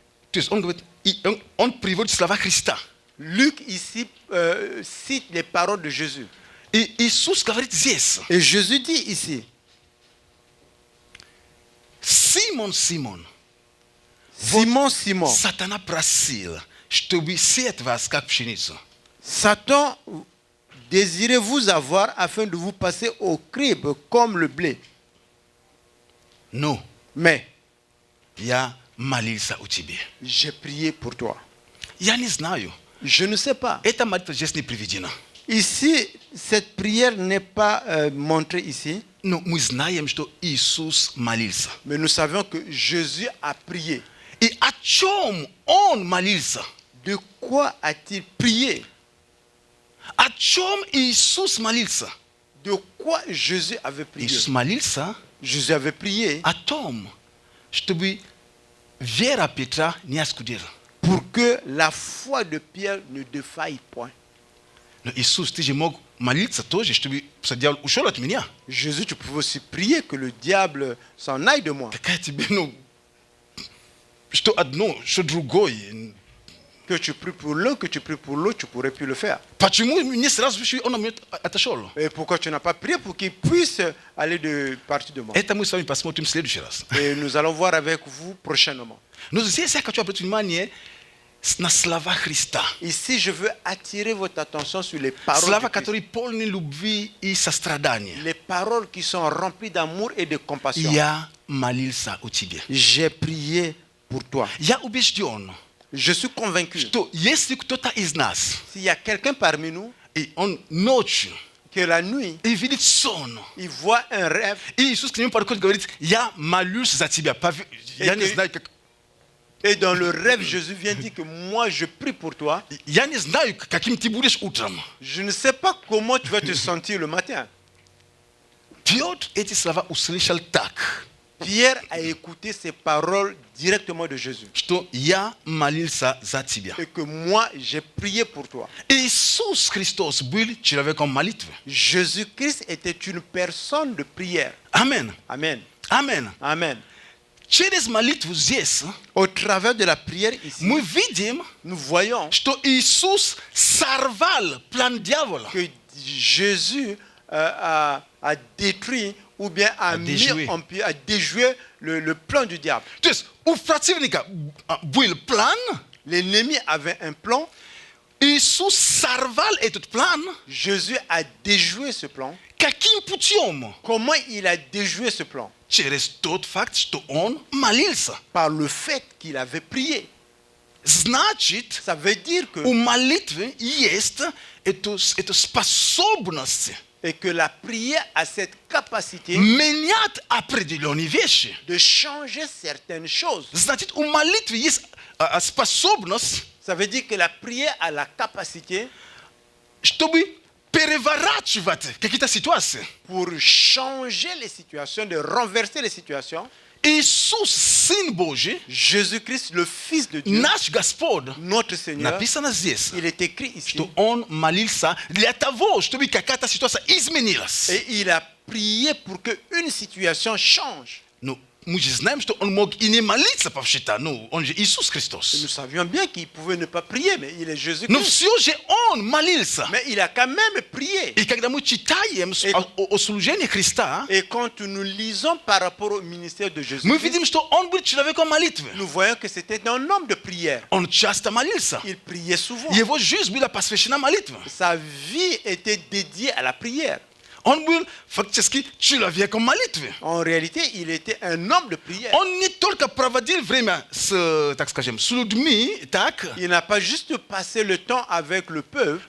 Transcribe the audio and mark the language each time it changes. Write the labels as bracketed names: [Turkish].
[Russian] То есть он говорит, он приводит слова Христа. [French] Luc ici cite les paroles de Jésus. [Russian] И Иисус говорит здесь. [French] Et Jésus dit ici, [Russian] Симон, Симон, [French] Simon, Simon, [Russian] сатана просил, чтобы сеять вас как пшеницу. [French] Satan désirait vous avoir afin de vous passer au crible comme le blé. [Russian] Но [French] Mais [Russian] я молился о тебе. [French] j'ai prié pour toi. [Russian] Я не знаю. [French] Je ne sais pas. [Russian] Эта молитва здесь не приведена. [French] Ici, cette prière n'est pas montrée ici, [Russian] Но мы знаем, что Иисус молился. [French] mais nous savons que Jésus a prié. [Russian] И о чем он молился? [French] De quoi a-t-il prié? [Russian] О чем Иисус молился? [French] De quoi Jésus avait prié? [Russian] Иисус молился [French] Jésus avait prié [Russian] о том, чтобы вера Петра не оскудела. [French] pour que la foi de Pierre ne défaille point. [Russian] Но Иисус, ты же мог молиться тоже, чтобы дьявол ушел от меня. [French] Jésus, tu pouvais aussi prier que le diable s'en aille de moi. [Russian] Какая тебе, что одно, что другое. [French] Que tu pries pour l'un, que tu pries pour l'autre, tu pourrais plus le faire. [Russian] Почему не сразу он от меня отошел? [French] Et pourquoi tu n'as pas prié pour qu'il puisse aller de partir de moi? [Russian] Это мы с вами посмотрим в следующий раз. [French] Et nous allons voir avec vous prochainement. [Russian] Но здесь я хочу обратить внимание на слова Христа. [French] Ici, je veux attirer votre attention sur les paroles [Russian] Слова, [French] de Christ. [Russian] которые полны любви и сострадания. [French] Les paroles qui sont remplies d'amour et de compassion. [Russian] Я молился о тебе. [French] J'ai prié pour toi. [Russian] Я убежден, [French] Je suis convaincu, [Russian] что если кто-то из нас, [French] s'il y a quelqu'un parmi nous, [Russian] и он ночью, [French] que la nuit, [Russian] и видит сон, [French] il voit un rêve, [Russian] и Иисус к нему подходит и говорит, я молюсь за тебя. Я не знаю, как... [French] et dans le rêve, Jésus vient dire que moi, je prie pour toi. [Russian] Я не знаю, каким ты будешь утром. [French] Je ne sais pas comment tu vas te sentir le matin. [Russian] Петр эти слова услышал так. [French] Pierre a écouté ces paroles directement de Jésus. [Russian] что я молился за тебя. [French] Et que moi, j'ai prié pour toi. [Russian] Иисус Христос был человеком молитвы. [French] Jésus-Christ était une personne de prière. Amen. Amen. Amen. Amen. [Russian] Через молитву здесь [French] Au travers de la prière ici, [Russian] мы видим, [French] nous voyons [Russian] что Иисус сорвал план дьявола. [French] que Jésus a détruit ou bien a déjoué. a déjoué le plan du diable. [Russian] То есть у противника был план, [French] L'ennemi avait un plan, [Russian] Иисус сорвал этот план. [French] Jésus a déjoué ce plan. [Russian] Каким путем? [French] Comment il a déjoué ce plan? [Russian] Через тот факт, что он молился. [French] Par le fait qu'il avait prié. [Russian] Значит, [French] Ça veut dire que, [Russian] у молитвы есть эта способность [French] et que la prière a cette capacité [Russian] менять определенные вещи. [French] de changer certaines choses. [Russian] Значит, у молитвы есть способность, [French] Ça veut dire que la prière a la capacité [Russian] чтобы переворачивать какие-то ситуации. [French] pour changer les situations, de renverser les situations. [Russian] Иисус, Сын Божий, [French] Jésus-Christ, le Fils de Dieu, [Russian] наш Господь, [French] notre Seigneur, [Russian] написано здесь, [French] il est écrit ici, [Russian] что Он молился для того, чтобы какая-то ситуация изменилась. [French] et il a prié pour qu'une situation change. [Russian] Ну, мы же знаем, что Он мог и не молиться вообще-то. Ну, Он же Иисус [French] Et [Russian] Христос. [French] nous savions bien qu'il pouvait ne pas prier, mais il est [Russian] Но [French] Jésus-Christ. [Russian] все же Он молился. [French] Mais il a quand même prié. [Russian] И когда мы читаем о служении Христа, [French] Et quand nous lisons par rapport au ministère de [Russian] мы [French] Jésus-Christ, [Russian] видим, что Он был человеком молитвы. [French] nous voyons que c'était un homme de prière. [Russian] Он часто молился. [French] Il priait souvent. [Russian] Его жизнь была посвящена молитве. [French] Sa vie était dédiée à la prière. [Russian] Он был фактически человеком молитвы. [French] En réalité, il était un homme de prière. [Russian] Он не только проводил время с, так скажем, с людьми, так, [French] Il n'a pas juste passé le temps avec le peuple,